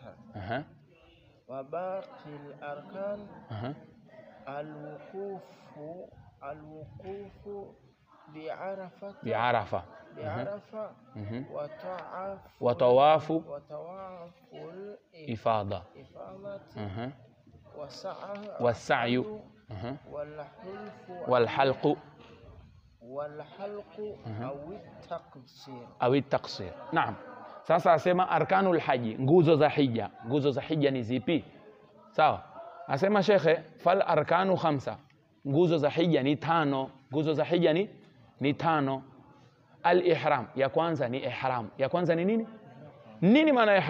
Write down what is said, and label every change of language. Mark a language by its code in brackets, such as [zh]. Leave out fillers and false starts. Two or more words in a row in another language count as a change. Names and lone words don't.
[ar] وباقي الأركان الوقوف بعرفة وطواف الإفاضة والسعي والحلق أو التقصير. نعم. [sw] Sasa asema [ar] أركان الحج, [sw] nguzo za hija. Nguzo za hija ni zipi? Sawa. Asema Shekhe [ar] فالأركان 5. [sw] Nguzo za hija ni 5. Nguzo za hija ni 5. Al-ihram, ya kwanza ni ihram. Ya kwanza ni nini? Nini maana ihram?